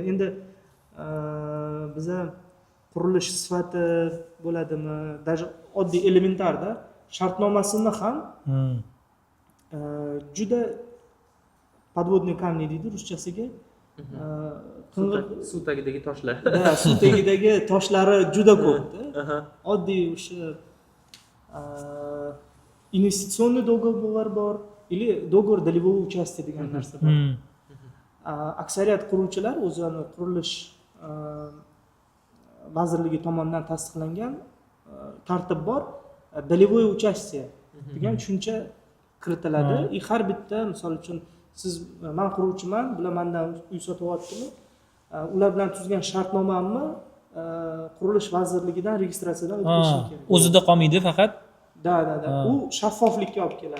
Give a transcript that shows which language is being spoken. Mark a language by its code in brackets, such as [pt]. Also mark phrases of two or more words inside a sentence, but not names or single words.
[uz] Endi biza qurilish sifati bo'ladimi, даже oddiy elementarda shartnomasini ham juda [ru] подводный камни [uz] deydi ruschasiga. Suv tagidagi toshlar. Suv tagidagi toshlari juda ko'p-da. Oddiy o'sha [ru] инвестиционный договор [uz] bor, [ru] или договор долевого участия [uz] degan narsa bor. Aksariyat quruvchilar o'zini qurilish vazirligi tomonidan tasdiqlangan tartib bor, [ru] долевое участие [uz] degan tushuncha kiritiladi. Har bitta, misol uchun siz men quruvchiman, bular mendan uy sotyaptimi? Ular bilan tuzgan shartnomamni qurilish vazirligidan registratsiyadan o'tkazishim kerak. O'zida qolmaydi faqat. Da. U shaffoflikka olib keladi.